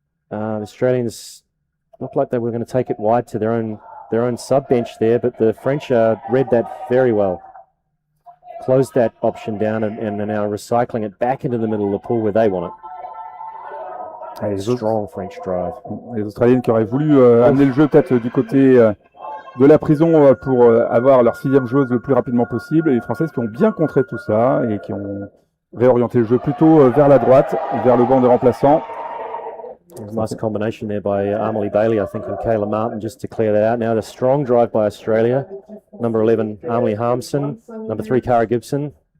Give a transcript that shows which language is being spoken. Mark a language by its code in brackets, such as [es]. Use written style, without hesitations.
[en] The Australians looked like they were going to take it wide to their own sub bench there, but the French read that very well. Closed that option down and are now recycling it back into the middle of the pool where they want it. A strong French drive. [fr] Les Australiennes qui auraient voulu amener le jeu peut-être du côté de la prison pour avoir leur 6e joueuse le plus rapidement possible, et les Françaises qui ont bien contré tout ça et qui ont réorienté le jeu plutôt vers la droite, vers le banc des remplaçants. [en] Nice combination there by Amelie Bailey, I think, and Kayla Martin, just to clear that out. Now the strong drive by Australia. Number 11, Amelie Harmson. Number 3, Cara Gibson.